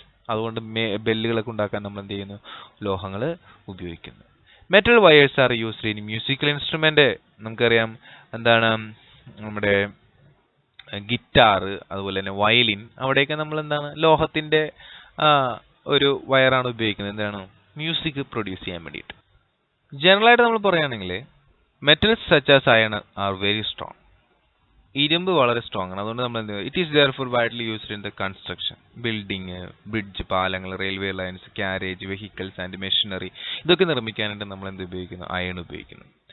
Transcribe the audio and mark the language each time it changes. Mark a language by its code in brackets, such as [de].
[ml] അതുകൊണ്ട് ബെല്ലുകളൊക്കെ ഉണ്ടാക്കാൻ നമ്മൾ എന്ത് ചെയ്യുന്നു? ലോഹങ്ങൾ ഉപയോഗിക്കുന്നു. [en] Metal wires are used in musical instrument. [ml] നമുക്കറിയാം എന്താണ്? നമ്മുടെ ഗിറ്റാർ, അതുപോലെ തന്നെ വയലിൻ, അവിടെയൊക്കെ നമ്മൾ എന്താണ് ലോഹത്തിന്റെ ഒരു വയറാണ് ഉപയോഗിക്കുന്നത്. എന്താണ് മ്യൂസിക് പ്രൊഡ്യൂസ് ചെയ്യാൻ വേണ്ടിയിട്ട്. ജനറൽ ആയിട്ട് നമ്മൾ പറയുകയാണെങ്കിൽ [en] Metals such as iron are very strong. [ml] ഇരുമ്പ് വളരെ സ്ട്രോങ് ആണ്. അതുകൊണ്ട് നമ്മൾ എന്ത് [en] it is therefore widely used in the construction, building, bridge, പാലങ്ങൾ, railway lines, carriage, vehicles and machinery, [ml] ഇതൊക്കെ നിർമ്മിക്കാനായിട്ട് നമ്മൾ എന്ത് ഉപയോഗിക്കുന്നു? അയൺ ഉപയോഗിക്കുന്നു.